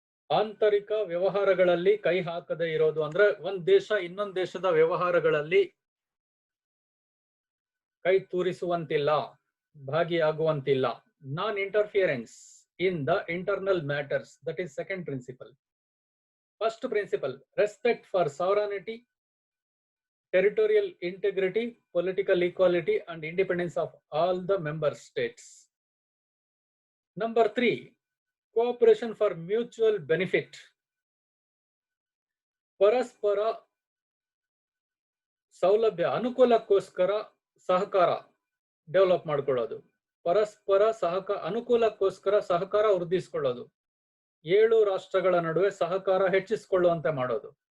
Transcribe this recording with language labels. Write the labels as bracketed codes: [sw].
[kn] ಆಂತರಿಕ ವ್ಯವಹಾರಗಳಲ್ಲಿ ಕೈ ಹಾಕದೇ ಇರೋದು ಅಂದ್ರೆ ಒಂದ್ ದೇಶ ಇನ್ನೊಂದು ದೇಶದ ವ್ಯವಹಾರಗಳಲ್ಲಿ ಕೈ ತೂರಿಸುವಂತಿಲ್ಲ, ಭಾಗಿಯಾಗುವಂತಿಲ್ಲ. [en] Non interference in the internal matters, that is second principle. First principle, respect for sovereignty, territorial integrity, political equality and independence of all the member states. Number 3, cooperation for mutual benefit. [kn] ಪರಸ್ಪರ ಸೌಲಭ್ಯ ಅನುಕೂಲಕ್ಕೋಸ್ಕರ ಸಹಕಾರ ಡೆವಲಪ್ ಮಾಡ್ಕೊಳ್ಳೋದು, ಪರಸ್ಪರ ಅನುಕೂಲಕ್ಕೋಸ್ಕರ ಸಹಕಾರ ವೃದ್ಧಿಸಿಕೊಳ್ಳೋದು, 7 ರಾಷ್ಟ್ರಗಳ ನಡುವೆ ಸಹಕಾರ ಹೆಚ್ಚಿಸಿಕೊಳ್ಳುವಂತೆ ಮಾಡೋದು.